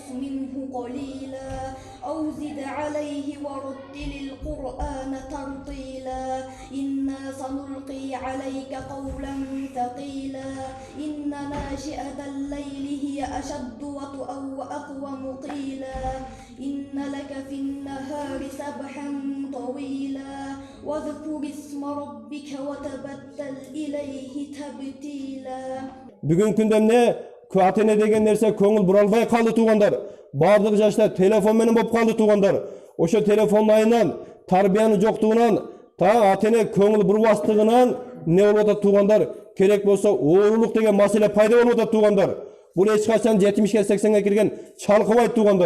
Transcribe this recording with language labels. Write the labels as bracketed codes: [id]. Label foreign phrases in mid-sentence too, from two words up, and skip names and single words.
[ar] منه قليلا أو زد عليه ورتل القرآن ترتيلا إنا سنلقي عليك قولا ثقيلا إن ناشئة الليل هي أشد وطئا وأقوم قيلا إن لك في النهار سبحا طويلا واذكر اسم ربك وتبتل إليه تبتيلا. [ky] Бүгүн гүндемде атене деген нерсе көңүл буралбай калды туугандар. Бардык жаштар телефон менен болуп калды туугандар. Ошо телефон айынан, тарбиянын жоктугунан, атене көңүл бурбастыгынан не болуп атат туугандар? Керек болсо оорулук деген маселе пайда болуп атат туугандар. Бул эч качан 70-ге 80-ге кирген чалкыбайт туугандар.